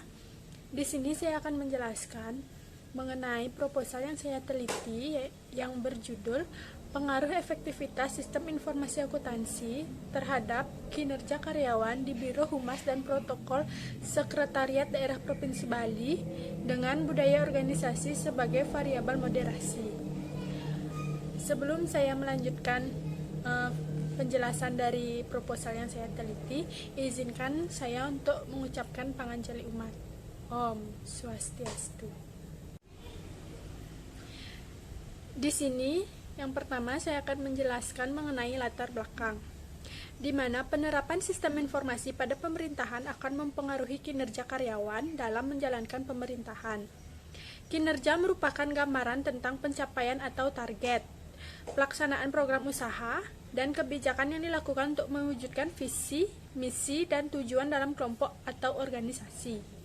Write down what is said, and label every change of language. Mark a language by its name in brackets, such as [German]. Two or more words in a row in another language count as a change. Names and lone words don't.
[Indonesian] Di sini saya akan menjelaskan mengenai proposal yang saya teliti yang berjudul Pengaruh Efektivitas Sistem Informasi Akuntansi terhadap Kinerja Karyawan di Biro Humas dan Protokol Sekretariat Daerah Provinsi Bali dengan Budaya Organisasi sebagai Variabel Moderasi. Sebelum saya melanjutkan penjelasan dari proposal yang saya teliti, izinkan saya untuk mengucapkan panganjali umat. [Balinese] Om Swastiastu. [Indonesian] Di sini yang pertama, saya akan menjelaskan mengenai latar belakang, di mana penerapan sistem informasi pada pemerintahan akan mempengaruhi kinerja karyawan dalam menjalankan pemerintahan. Kinerja merupakan gambaran tentang pencapaian atau target, pelaksanaan program usaha, dan kebijakan yang dilakukan untuk mewujudkan visi, misi, dan tujuan dalam kelompok atau organisasi.